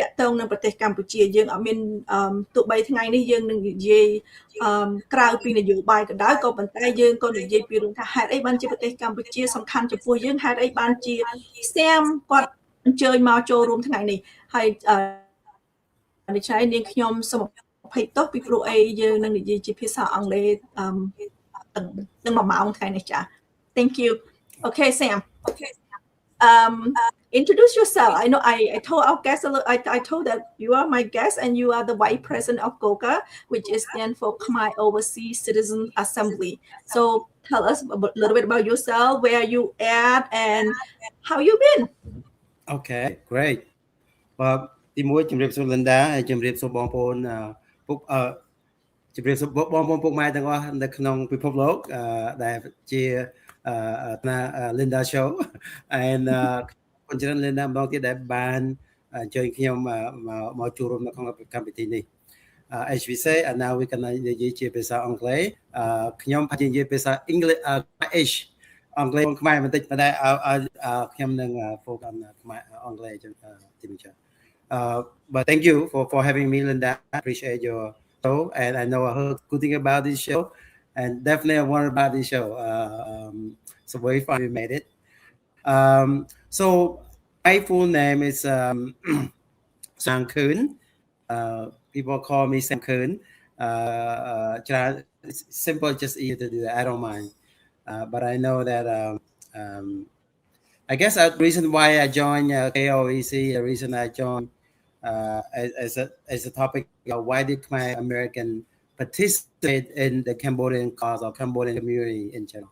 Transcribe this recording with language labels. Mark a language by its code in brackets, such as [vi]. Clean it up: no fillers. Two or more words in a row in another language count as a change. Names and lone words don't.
[km] ក់ទងនឹងប្រទេសកម្ពុជាយើងអត់មានទោះបីថ្ងៃនេះយើងនឹងនិយាយក្រៅពីនយោបាយក៏ដោយក៏ប៉ុន្តែយើងក៏និយាយពីរឿងថាហេតុអីបានជាប្រទេសកម្ពុជាសំខាន់ចំពោះយើងហេតុអីបានជាសាមគាត់អញ្ជើញមកចូលរួមថ្ងៃនេះហើយដូច្នេះនាងខ្ញុំសូមអភ័យទោសពីព្រោះអីយើងនឹងនិយាយជាភាសាអង់គ្លេសនឹង1ម៉ោងថ្ងៃនេះចា [en] Thank you. Okay, Sam. Introduce yourself. I know I told our guest I told that you are my guest and you are the Vice President of GOGA, which is stand for Khmer Overseas Citizen Assembly. So tell us a little bit about yourself, where you at, and how you been. Okay, great. Well, [km] ទីមួយជំរាបសួរ Linda ហើយជំរាបសួរបងប្អូនពុកជំរាបសួរបងប្អូនពុកម៉ែទាំងអស់នៅក្នុងពិភពលោកដែលជា Linda show and អញ្ចឹង Linda ម្ដងទៀតដែលបានអញ្ជើញខ្ញុំមកចូលរួមនៅក្នុងកម្មវិធីនេះ [en] as we say and now we can [km] និយាយជាភាសាអង់គ្លេសខ្ញុំអាចនិយាយភាសា English អង់គ្លេសខ្មែរបន្តិចប៉ុន្តែខ្ញុំនឹង [en] focus [km] ខ្មែរអង់គ្លេសទីនេះចា [en] but thank you for having me Linda I appreciate your show and I know I heard good thing about this show and definitely I wonder about this show so very fun we made it so my full name is Sam Khoeun people call me Sam Khoeun simple just easy to do that I don't mind but I know that I guess the reason why I joined KOEC the reason I joined as a topic why did my American participate in the Cambodian cause or Cambodian community in general.